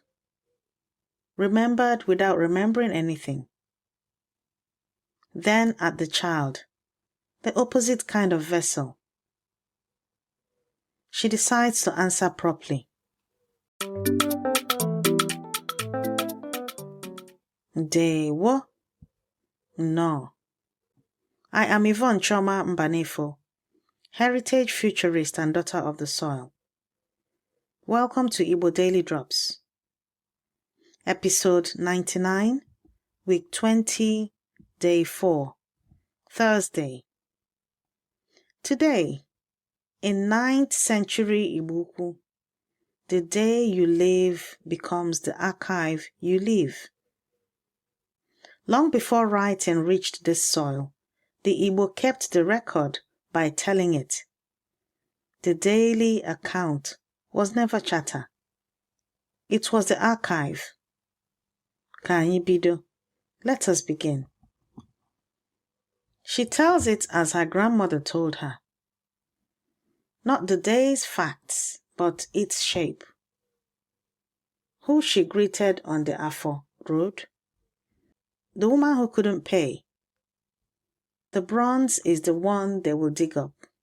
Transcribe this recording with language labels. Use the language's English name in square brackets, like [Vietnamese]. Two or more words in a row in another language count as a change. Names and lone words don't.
[English] Remembered without remembering anything. Then at the child, the opposite kind of vessel. She decides to answer properly. Ndewo. No. I am Yvonne Choma Mbanefo, heritage futurist and daughter of the soil. Welcome to Igbo Daily Drops. Episode 99, Week 20, Day 4, Thursday. Today, in 9th century Igbo, the day you live becomes the archive you leave. Long before writing reached this soil, the Igbo kept the record by telling it. The daily account was never chatter. It was the archive. [Igbo] Ka anyị bido. [English] Let us begin. She tells it as her grandmother told her. Not the day's facts, but its shape. Who she greeted on the Afo road? The woman who couldn't pay. The bronze is the one they will dig up.